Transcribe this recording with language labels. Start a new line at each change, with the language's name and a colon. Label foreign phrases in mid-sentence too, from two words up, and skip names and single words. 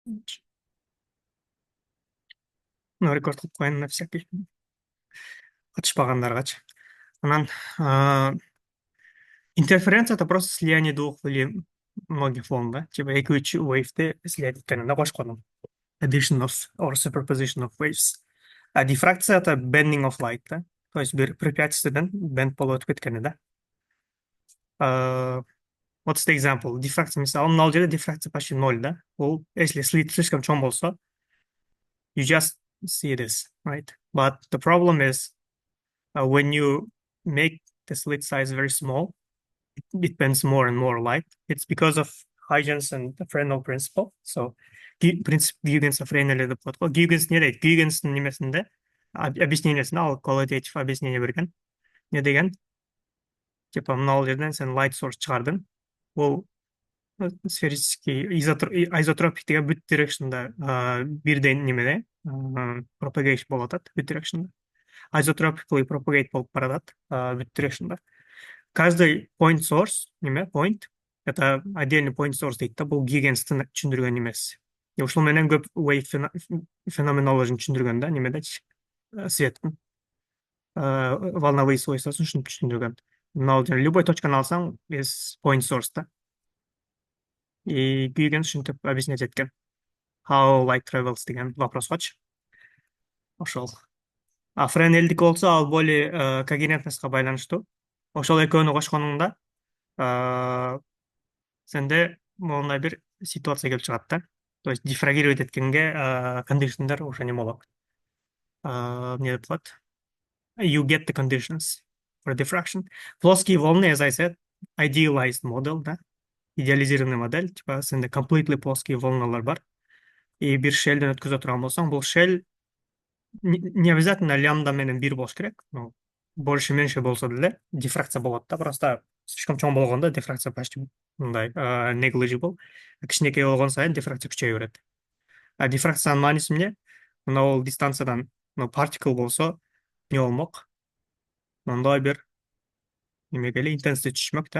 Kyrgyz: Ну, рекорд кылып коеюн
Russian: на всякий.
Kyrgyz: Катышпагандаргачы.
Russian: Анан интерференция — это просто слияние двух или многих волн, да?
Kyrgyz: Типа эки үч wave слиять эткенинде кошкону.
English: Addition of or superposition of waves.
Russian: А дифракция — это
English: bending of light,
Kyrgyz: да?
Russian: То есть
Kyrgyz: бир препятствиеден bend болуп өтүп кеткени, да? А,
English: What's the example?
Kyrgyz: Дифракция, мисалы, мына жерде дифракция
Russian: почти ноль,
Kyrgyz: да? Ол,
Russian: если слит слишком
Kyrgyz: чоң болсо,
English: you just see this, right? But the problem is when you make the slit size very small, it bends more and more light. It's because of Huygens and the Fresnel principle.
Kyrgyz: So
Russian: принцип Гюйгенса Фрейнель
Kyrgyz: деп коет го. Гюйгенс не дейт? Гюйгенстин немесинде объяснениесинде ал qualitative объяснение берген. Не деген? Типа мына жерден сен
English: light source
Kyrgyz: чыгардың. Ол сферический изотропик деген бүт дирекшнда бирдей немеде propagation болуп атат бүт дирекшнда. Isotropically propagate болуп баратат бүт дирекшнда. Каждый
English: point source,
Kyrgyz: неме, point,
Russian: это отдельный
English: point source
Kyrgyz: дейт да, бул Гиггенстин түшүндүргөн немеси. Ушул менен көп wave феноменологияны түшүндүргөн да, немедечи, светтин волновые свойствосын ушинтип түшүндүргөн. Мына любой точканы алсаң,
English: is point source да.
Kyrgyz: И Гиггенс ушинтип объяснять эткен.
English: How light travels
Kyrgyz: деген вопроскочу. Ошол. А Френелдики болсо ал более когерентностька байланыштуу. Ошол экөөнү кошконуңда сенде моундай бир ситуация келип чыгат да. То есть дифрагировать эткенге кондишндар ошо неме болот. Эмне деп коет?
English: You get the conditions for diffraction.
Russian: Плоские волны,
English: as I said, idealized model,
Kyrgyz: да,
Russian: идеализированный модель,
Kyrgyz: типа сенде completely плоские волналар бар. И бир шелден өткөзө турган болсоң, бул шел
Russian: не обязательно
Kyrgyz: лямбда менен бир болуш керек. Ну,
Russian: больше меньше
Kyrgyz: болсо деле дифракция болот да.
Russian: Просто слишком
Kyrgyz: чоң болгондо дифракция почти мындай negligible. Кичинекей болгон сайын дифракция күчөйө берет. А дифракциянын мааниси эмне? Мына ол дистанциядан particle болсо не болмок? Мындай бир немеге эле intensity түшмөк да.